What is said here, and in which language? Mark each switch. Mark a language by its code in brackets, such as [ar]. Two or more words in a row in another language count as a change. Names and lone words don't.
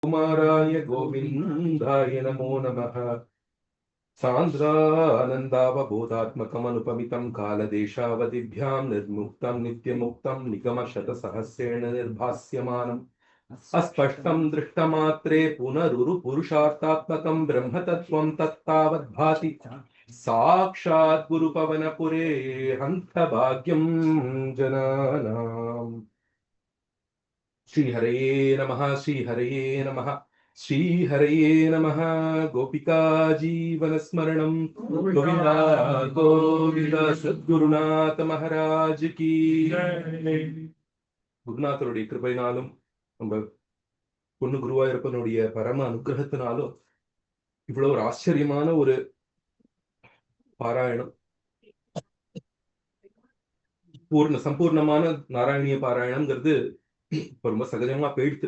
[sa] कुमाराय गोविन्दाय नमो नमः। सान्द्रानन्दावबोधात्मकमनुपमितं कालदेशावधिभ्यां निर्मुक्तं नित्यमुक्तं निगमशतसहस्रेण निर्भास्यमानम् अस्पष्टं दृष्टमात्रे पुनरुरुपुरुषार्थात्मकं ब्रह्मतत्त्वं तत्तावद्भाति साक्षात् गुरुपवनपुरे हन्तभाग्यं जनानाम्। श्रीहरये नमः श्रीहरये नमः श्रीहरये नमः। गोपिका जीवनस्मरणं गोविन्दा गोविन्द सद्गुरुनाथ महाराज की [ta] குருநாதருடைய கிருபையினாலும் நம்ம பொண்ணு குருவாயூரப்பனுடைய பரம அனுகிரகத்தினாலும் இவ்வளவு ஒரு ஆச்சரியமான ஒரு பாராயணம், சம்பூர்ணமான நாராயணிய பாராயணம்ங்கிறது ரொம்ப சகஜமா போயிடுத்து.